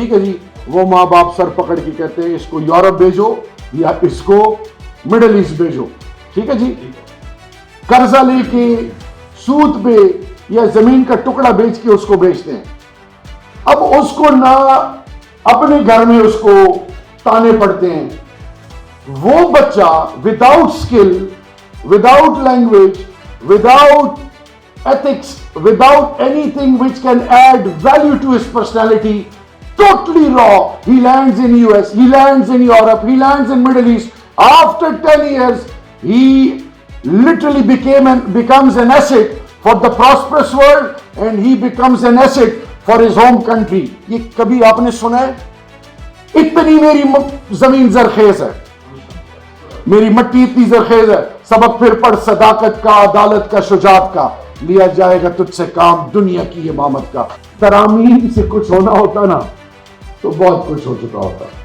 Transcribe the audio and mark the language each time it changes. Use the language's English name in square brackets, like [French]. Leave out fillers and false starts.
[Urdu] ٹھیک ہے جی، وہ ماں باپ سر پکڑ کے کہتے ہیں اس کو یورپ بھیجو یا اس کو مڈل ایسٹ بھیجو. ٹھیک ہے جی، قرضہ لے کے سود پہ یا زمین کا ٹکڑا بیچ کے اس کو بیچتے ہیں. اب اس کو نہ اپنے گھر میں اس کو تانے پڑتے ہیں. وہ بچہ [English] Without skill, without language, without ethics, without anything which can add value to his personality, totally raw. He lands in US, he lands in Europe, he lands in Middle East. After 10 years, he literally becomes an asset for the prosperous world, and he becomes an asset for his home country. [Urdu] یہ کبھی آپ نے سنا ہے؟ اتنی میری زمین زرخیز ہے، میری مٹی اتنی زرخیز ہے. سبق پھر پڑھ صداقت کا، عدالت کا، شجاعت کا. لیا جائے گا تجھ سے کام دنیا کی امامت کا. ترامیم سے کچھ ہونا ہوتا نا تو بہت کچھ ہو چکا ہوتا.